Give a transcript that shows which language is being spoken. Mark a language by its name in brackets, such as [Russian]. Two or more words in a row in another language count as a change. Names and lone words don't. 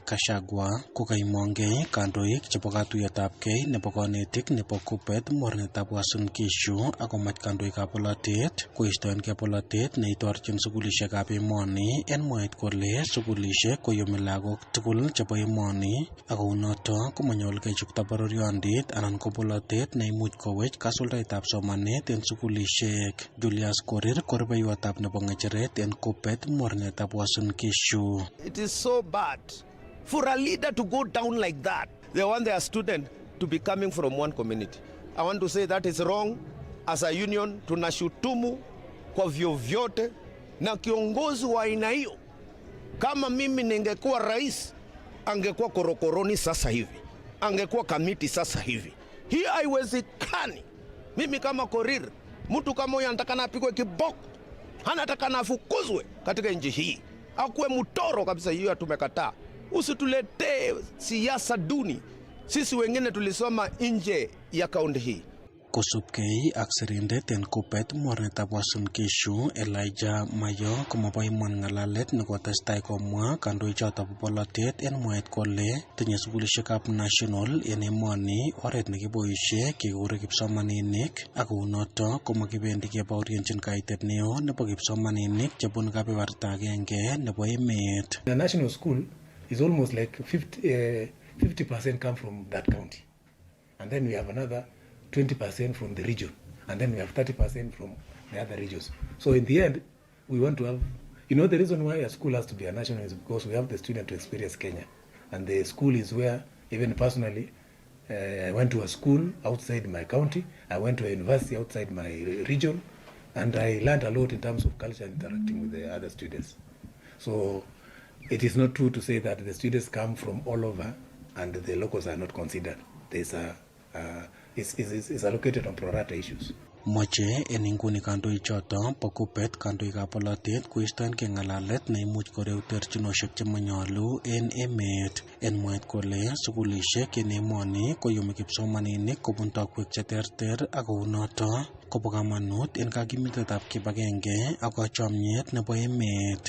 [Kalenjin] Gachagua kokaimongei kandoik chebo katuiyetabgei nebo konetik nebo Kupet mornetab Uasin Gishu akomach kandoikab bolotet koistoengei bolotet neitorchin sukulishekab emoni en mwaet kole sukulishek koyumi lagok tugul chebo emoni akounoto komanyolu kechukta bororiondit anan ko bolotet neimuch kowech kasuldaetab somanet en sukulishek. Julius Korir ko rubeiwotab nebo ng'echeret en Kupet mornetab Uasin Gishu. [English] It is so bad for a leader to go down like that. They want their student to be coming from one community. I want to say that is wrong. As a union [Swahili] tunashutumu kwa vyovyote na kiongozi wa aina hiyo. Kama mimi ningekuwa rais, angekuwa korokoroni sasa hivi, angekuwa kamiti sasa hivi. Hii haiwezekani. Mimi kama Korir, mtu kama huyo anataka apigwe kiboko, anataka afukuzwe katika nchi hii, akuwe mtoro kabisa. Hiyo tumekataa. Usituletee siasa duni. Sisi wengine tulisoma nje ya kaunti hii. [Kalenjin] Kosubkei ak sirindet en Kupet mornetab Uasin Gishu Elijah Mayo komobo iman ng'alalet nekotestai komwa kandoichoto bo bolotet en mwaet kole tinye sukulishekab national en emoni oret nekiboisie kekure kipsomaninik ak kounoto komakibendi kebaorienchin kaitet neo nebo kipsomaninik chebun kebeberta agenge nebo emet. [English] The national school is almost like 50% come from that county, and then we have another 20% from the region, and then we have 30% from the other regions. So in the end, we want to have, the reason why a school has to be a national is because we have the student to experience Kenya. And the school is where, even personally, I went to a school outside my county, I went to a university outside my region, and I learned a lot in terms of culture and interacting with the other students. So it is not true to say that the students come from all over and the locals are not considered. There's is allocated on pro rata issues. [Kalenjin] Moche en inguni kandoichoto bo Kupet kandoikab bolotet koistoengei ng'alalet neimuch koreu terchinoshek chemanyolu en emet. En mwaet kole sukulishek en emoni koyumi kipsomaninik kobun tokwek cheterter ak kounoto kobo kamanut en kakimitetab kibagenge ak kachomyet nebo emet.